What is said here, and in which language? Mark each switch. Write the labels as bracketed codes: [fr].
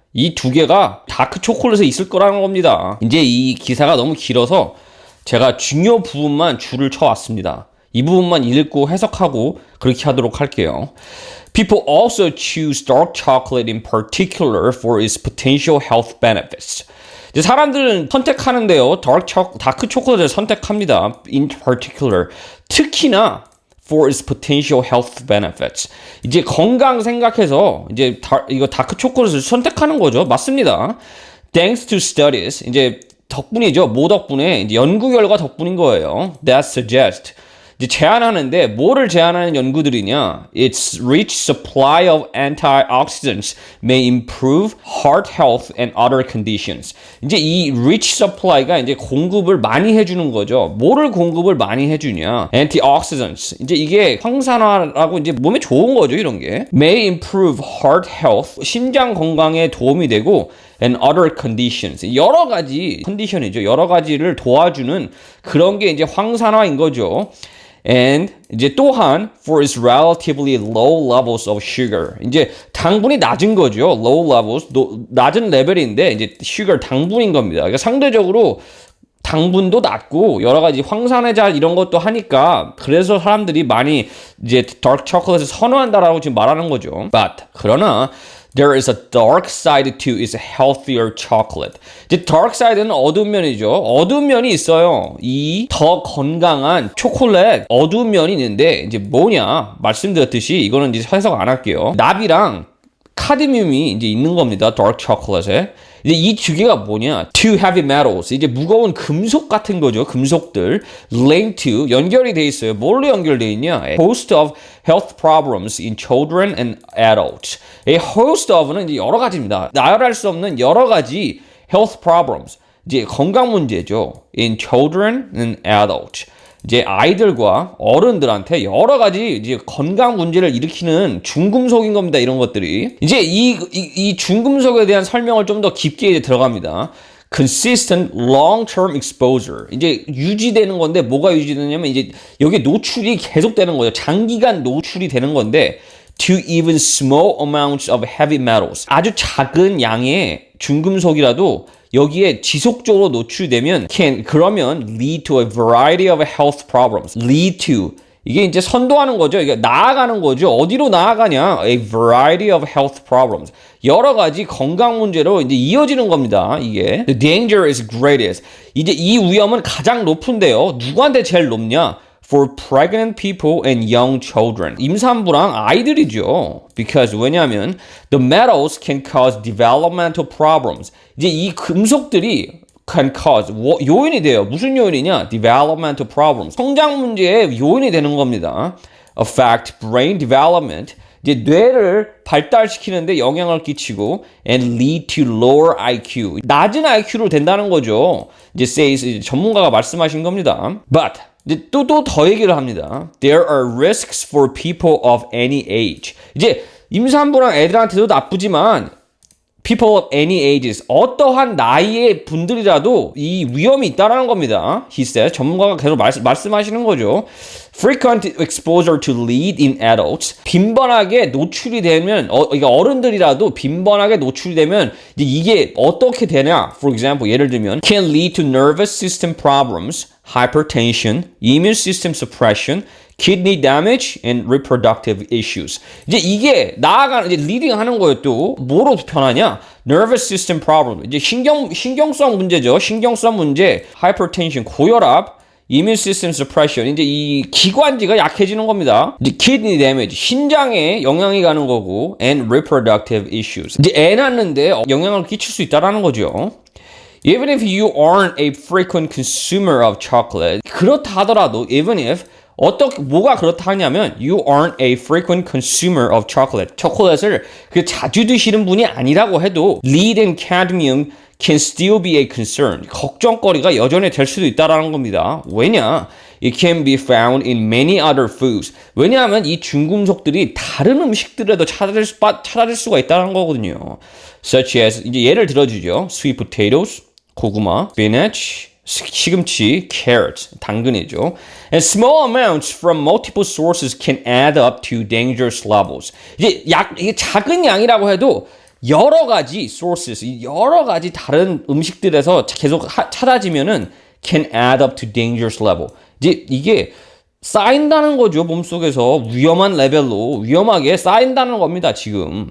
[ko] 이 두 개가 다크 초콜릿에 있을 거라는 겁니다. 이제 이 기사가 너무 길어서 제가 중요 부분만 줄을 쳐왔습니다. 이 부분만 읽고 해석하고 그렇게 하도록 할게요. [en] People also choose dark chocolate in particular for its potential health benefits. [ko] 이제 사람들은 선택하는데요. 다크 초콜릿을 선택합니다. [en] In particular. [ko] 특히나 [en] for its potential health benefits. [ko] 이제 건강 생각해서 이제 이거 다크 초콜릿을 선택하는 거죠. 맞습니다. [en] Thanks to studies. [ko] 이제 덕분이죠. 뭐 덕분에? 이제 연구 결과 덕분인 거예요. [en] That suggest. [ko] 이제 제안하는데 뭐를 제안하는 연구들이냐? [en] Its rich supply of antioxidants may improve heart health and other conditions. [ko] 이제 이 rich supply가 이제 공급을 많이 해주는 거죠. 뭐를 공급을 많이 해주냐? [en] Antioxidants. [ko] 이제 이게 황산화라고 이제 몸에 좋은 거죠, 이런 게. [en] May improve heart health. [ko] 심장 건강에 도움이 되고 [en] and other conditions. [ko] 여러 가지 컨디션이죠. 여러 가지를 도와주는 그런 게 이제 황산화인 거죠. [en] And [ko] 이제 또한 [en] for its relatively low levels of sugar. [ko] 이제 당분이 낮은 거죠. [en] Low levels, [ko] 낮은 레벨인데 이제 sugar 당분인 겁니다. 그러니까 상대적으로 당분도 낮고 여러 가지 황산화자 이런 것도 하니까 그래서 사람들이 많이 이제 dark chocolate을 선호한다라고 지금 말하는 거죠. [en] But [ko] 그러나 [en] there is a dark side to its healthier chocolate. [ko] 이제 dark side는 어두운 면이죠. 어두운 면이 있어요. 이 더 건강한 초콜릿 어두운 면이 있는데 이제 뭐냐? 말씀드렸듯이 이거는 이제 해석 안 할게요. 납이랑 카드뮴이 이제 있는 겁니다. dark chocolate에. 이제 이 두 개가 뭐냐? [en] Two heavy metals. [ko] 이제 무거운 금속 같은 거죠. 금속들. [en] Linked to. [ko] 연결이 돼 있어요. 뭘로 연결돼 있냐? [en] A host of health problems in children and adults. A host of [ko] 는 이제 여러 가지입니다. 나열할 수 없는 여러 가지 [en] health problems. [ko] 이제 건강 문제죠. [en] In children and adults. [ko] 이제 아이들과 어른들한테 여러 가지 이제 건강 문제를 일으키는 중금속인 겁니다. 이런 것들이. 이제 이 중금속에 대한 설명을 좀 더 깊게 이제 들어갑니다. [en] Consistent long-term exposure. [ko] 이제 유지되는 건데 뭐가 유지되냐면 이제 여기 노출이 계속되는 거죠. 장기간 노출이 되는 건데 [en] to even small amounts of heavy metals. [ko] 아주 작은 양의 중금속이라도 여기에 지속적으로 노출되면 그러면 [en] lead to a variety of health problems. [ko] lead to 이게 이제 선도하는 거죠. 이게 나아가는 거죠. 어디로 나아가냐? [en] A variety of health problems. [ko] 여러 가지 건강 문제로 이제 이어지는 겁니다. 이게 [en] the danger is greatest. [ko] 이제 이 위험은 가장 높은데요. 누구한테 제일 높냐? [en] For pregnant people and young children. [ko] 임산부랑 아이들이죠. [en] Because [ko] 왜냐하면 [en] the metals can cause developmental problems. [ko] 이제 이 금속들이 [en] can cause [ko] 요인이 돼요. 무슨 요인이냐? [en] Developmental problems. [ko] 성장 문제의 요인이 되는 겁니다. [en] Affect brain development. [ko] 이제 뇌를 발달시키는데 영향을 끼치고 [en] and lead to lower IQ. [ko] 낮은 IQ로 된다는 거죠. 이제 [en] says [ko] 전문가가 말씀하신 겁니다. [en] But [ko] 이제 또 더 얘기를 합니다. [en] There are risks for people of any age. [ko] 이제 임산부랑 애들한테도 나쁘지만 [en] people of any ages, [ko] 어떠한 나이의 분들이라도 이 위험이 있다는 겁니다. [en] He says, [ko] 전문가가 계속 말씀하시는 거죠. [en] Frequent exposure to lead in adults. [ko] 빈번하게 노출이 되면, 그러니까 어른들이라도 빈번하게 노출이 되면 이게 어떻게 되냐? [en] For example, [ko] 예를 들면 [en] can lead to nervous system problems, hypertension, immune system suppression, kidney damage and reproductive issues. [ko] 이제 이게 나아가는 이제 리딩 하는 거예요. 또 뭐로 변하냐? [en] nervous system problem. [ko] 이제 신경성 문제죠. 신경성 문제, [en] hypertension, [ko] 고혈압, [en] immune system suppression. [ko] 이제 이 기관지가 약해지는 겁니다. 이제 [en] kidney damage, [ko] 신장에 영향이 가는 거고, [en] and reproductive issues. [ko] 이제 애 낳는데 영향을 끼칠 수 있다라는 거죠. [en] Even if you aren't a frequent consumer of chocolate, [ko] 그렇다 하더라도 [en] even if [ko] 뭐가 그렇다 하냐면 [en] you aren't a frequent consumer of chocolate. [ko] 초콜릿을 자주 드시는 분이 아니라고 해도 [en] lead and cadmium can still be a concern. [ko] 걱정거리가 여전히 될 수도 있다라는 겁니다. 왜냐? [en] It can be found in many other foods. [ko] 왜냐하면 이 중금속들이 다른 음식들에도 찾아질 수가 있다는 거거든요. [en] Such as [ko] 이제 예를 들어주죠. [en] Sweet potatoes, 고구마, spinach, 시금치, carrot, 당근이죠. And small amounts from multiple sources can add up to dangerous levels. [ko] 이게 작은 양이라고 해도 여러 가지 sources, 여러 가지 다른 음식들에서 계속 찾아지면은 [en] can add up to dangerous level. [ko] 이게 쌓인다는 거죠. 몸속에서 위험한 레벨로 위험하게 쌓인다는 겁니다. 지금.